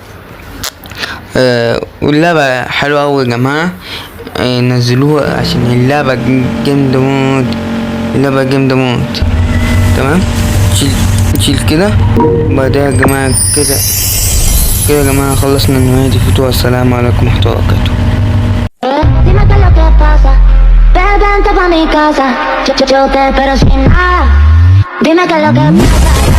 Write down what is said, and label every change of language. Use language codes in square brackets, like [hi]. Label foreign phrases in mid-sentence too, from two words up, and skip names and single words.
[ar] واللعبة حلوة اوي يا جماعة. نزلوها عشان اللعبة جامدة موت. تمام نشيل كده. بعدها يا جماعة كده يا جماعة خلصنا النهاية دي فيديو. والسلام عليكم ورحمة الله وبركاته. [es] Dime qué es lo que pasa, vente pa' mi casa, yo te espero sin nada. Dime qué es lo que pasa.